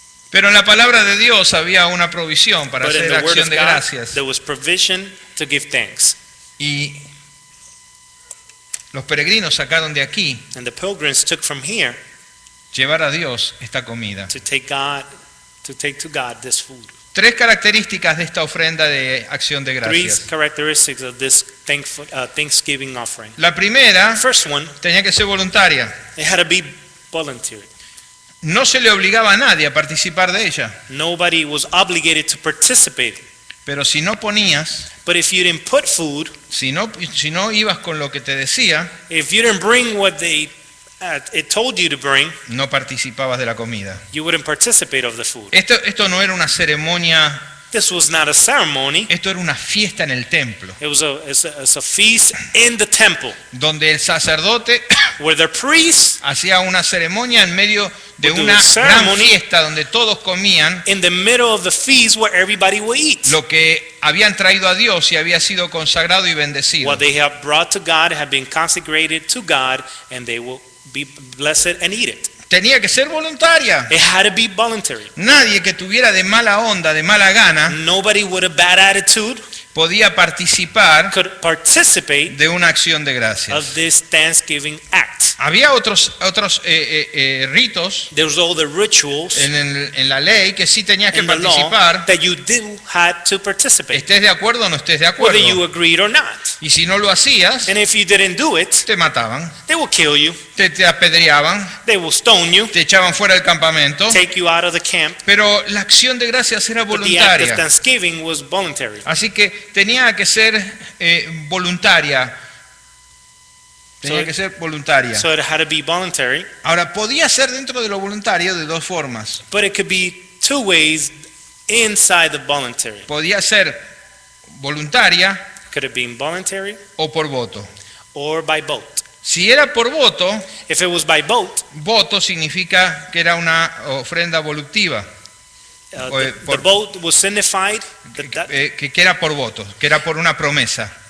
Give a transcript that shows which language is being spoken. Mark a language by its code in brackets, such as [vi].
[es] Pero en la palabra de Dios había una provisión para [en] But in [es] hacer [en] the word [es] acción [en] of [es] de [en] God, [es] gracias. [en] there was provision to give thanks. [es] Y los peregrinos sacaron de aquí [en] And the pilgrims took from here [es] llevar a Dios esta comida. [en] to take to God this food. [es] 3 características de esta ofrenda de acción de [en] 3 [es] gracias. [en] characteristics of this Thanksgiving offering. [es] La primera [en] First one, [es] tenía que ser voluntaria. [en] it had to be voluntary. [es] No se le obligaba a nadie a participar de ella. [en] Nobody was obligated to participate. [es] Pero si no ponías, [en] But if you didn't put food, [es] si no ibas con lo que te decía, [en] if you didn't bring what it told you to bring, [es] no participabas de la comida. [en] you wouldn't participate of the food. [es] Esto no era una ceremonia, [en] This was not a ceremony. [es] esto era una fiesta en el templo, [en] It was it's a feast in the temple [es] donde el sacerdote [en] where the priest, [es] hacía una ceremonia en medio de [en] Would do [es] una [en] a [es] gran [en] ceremony. [es] fiesta donde todos comían [en] in the middle of the feast where everybody will eat. [es] lo que habían traído a Dios y había sido consagrado y bendecido. [en] What they have brought to God have been consecrated to God, and they will be blessed and eat it. [es] Tenía que ser voluntaria. [en] It had to be voluntary. [es] Nadie que tuviera de mala onda, de mala gana, [en] Nobody with a bad attitude [es] podía participar [en] could participate [es] de una acción de [en] of [es] gracias. [en] this Thanksgiving act. [es] Había otros ritos [en] There was all the rituals [es] en la ley que sí tenías que [en] in the law [es] participar, [en] that you had to participate, [es] estés de acuerdo o no estés de [en] whether you [es] acuerdo. [en] agreed or not. [es] Y si no lo hacías, [en] And if you didn't do it, [es] te mataban, [en] they will kill you, [es] te apedreaban, [en] they will stone you, [es] te echaban fuera del campamento. [en] take you out of the camp. [es] Pero la acción de gracias era [en] But the act of [es] voluntaria. [en] Thanksgiving was voluntary. [es] Así que tenía que ser voluntaria. Tenía [en] So- [es] que ser voluntaria. [en] So it had to be voluntary, [es] Ahora, podía ser dentro de lo voluntario de dos formas. [en] but it could be two ways inside the voluntary. [es] Podía ser voluntaria [en] Could it be involuntary [es] o por voto. [en] or by vote? [es] Si era por voto, [en] If it was by vote, [es] voto significa que era una ofrenda voluptiva, [en] the [es] por- [en] vote was signified that [es] que era por voto, que era por una promesa.